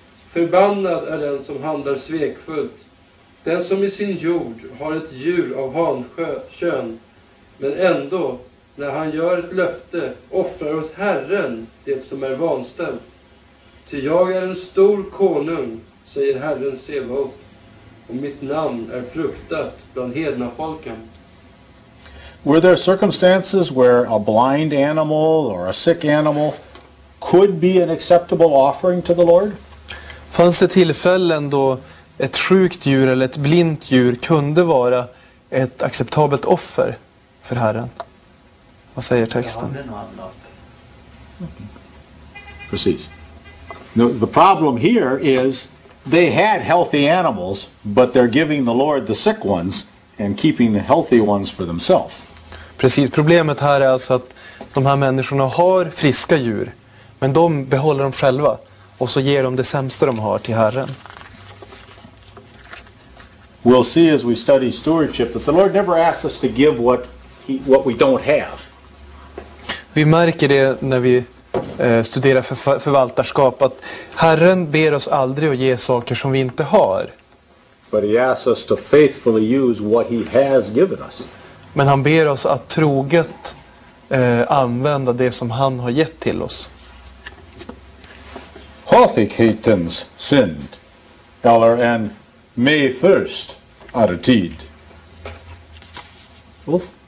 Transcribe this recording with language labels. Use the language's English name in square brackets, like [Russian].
[Swedish] Förbannad är den som handlar svekfullt, den som i sin jord har ett djur av hankön, men ändå, när han gör ett löfte, offrar åt Herren det som är vanställt. Ty jag är en stor konung, säger Herren Sebaot, och mitt namn är fruktat bland hedna folken. [English] Were there circumstances where a blind animal or a sick animal could be an acceptable offering to the Lord? [Swedish] Fanns det tillfällen då ett sjukt djur eller ett blint djur kunde vara ett acceptabelt offer för Herren? Vad säger texten? Precis. [English] The problem here is they had healthy animals, but they're giving the Lord the sick ones and keeping the healthy ones for themselves. [Swedish] Precis, problemet här är alltså att de här människorna har friska djur, men de behåller dem själva och så ger de det sämsta de har till Herren. [English] We'll see as we study stewardship that the Lord never asks us to give what we don't have. [Swedish] Vi märker det när vi studerar förvaltarskap, att Herren ber oss aldrig att ge saker som vi inte har. [English] But he asks us to faithfully use what he has given us. [Swedish] Men han ber oss att troget använda det som han har gett till oss. Hathikhetens synd, eller en med först attityd. Ulf?